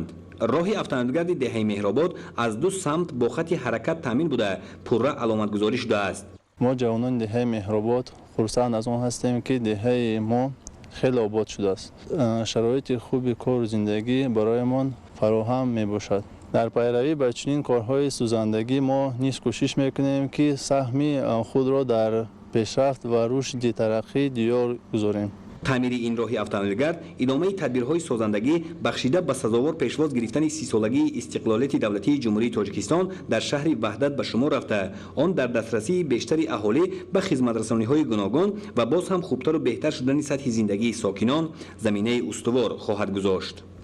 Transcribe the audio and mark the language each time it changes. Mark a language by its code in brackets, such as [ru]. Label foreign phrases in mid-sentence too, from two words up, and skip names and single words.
[tg] роҳи автомобилгарди деҳаи меҳробод аз 2 самт бо хати ҳаракат таъмин буда пурра аломатгузорӣ шудааст. мо ҷавонони деҳаи меҳробод хурсанд аз он ҳастем ки деҳаи мо хеле обод шудааст. шароити хуби кору зиндагӣ бароямон фароҳам мебошад. [fa] در پیروی به چنین کارهای سوزندگی ما نیز کوشش میکنیم که سهم خود را در پیشرفت و رشد ترقی دیار گذاریم. تعمیر این راه اتومبیلگرد ادامه تدبیرهای سازندگی بخشیده به سزاوار پیشواز گرفتن 30 سالگی استقلالیت دولتی جمهوری تاجیکستان در شهر وحدت به شمار رفته، آن در دسترسی بیشتری اهالی به خدمت‌رسانی‌های گوناگون و باز هم خوبتر و بهتر شدن سطح زندگی ساکنان زمینه استوار خواهد گذاشت.